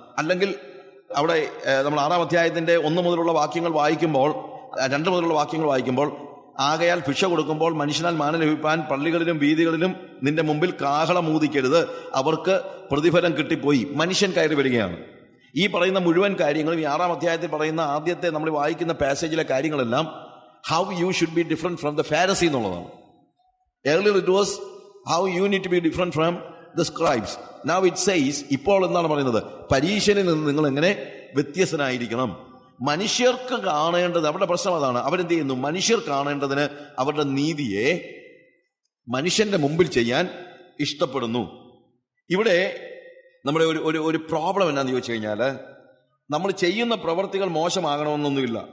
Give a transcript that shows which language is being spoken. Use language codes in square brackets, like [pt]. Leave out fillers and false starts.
[ml] അല്ലെങ്കിൽ അവിടെ നമ്മൾ 6-ാം അധ്യായത്തിന്റെ 1 മുതലുള്ള വാക്യങ്ങൾ വായിക്കുമ്പോൾ, 2 മുതലുള്ള വാക്യങ്ങൾ വായിക്കുമ്പോൾ, ആകയാൽ ഭിക്ഷ കൊടുക്കുമ്പോൾ മനുഷ്യനാൽ മാനം ലഭിപ്പാൻ പള്ളികളിലും വീതികളിലും നിന്റെ മുമ്പിൽ കാഹളം ഊതിക്കരുത്, അവർക്ക് പ്രതിഫലം കിട്ടിപ്പോയി. മനുഷ്യൻ കയറി വരികയാണ്. ഈ പറയുന്ന മുഴുവൻ കാര്യങ്ങളും ഈ 6-ാം അധ്യായത്തിൽ പറയുന്ന ആദ്യത്തെ നമ്മൾ വായിക്കുന്ന പാസേജിലെ കാര്യങ്ങളെല്ലാം [en] how you should be different from the Pharisee [ml] എന്നുള്ളതാണ്. [en] Earlier it was how you need to be different from the scribes. Now it says, [ml] ഇപ്പോൾ എന്താണ് പറയുന്നത്? പരീശനിൽ നിന്ന് നിങ്ങൾ എങ്ങനെ വ്യത്യസ്തനായിരിക്കണം. മനുഷ്യർക്ക് കാണേണ്ടത്, അവരുടെ പ്രശ്നം അതാണ്. അവരെന്ത് ചെയ്യുന്നു? മനുഷ്യർ കാണേണ്ടതിന് അവരുടെ നീതിയെ മനുഷ്യന്റെ മുമ്പിൽ ചെയ്യാൻ ഇഷ്ടപ്പെടുന്നു. ഇവിടെ നമ്മുടെ ഒരു പ്രോബ്ലം എന്നാന്ന് ചോദിച്ചു കഴിഞ്ഞാൽ, നമ്മൾ ചെയ്യുന്ന പ്രവൃത്തികൾ മോശമാകണമെന്നൊന്നുമില്ല.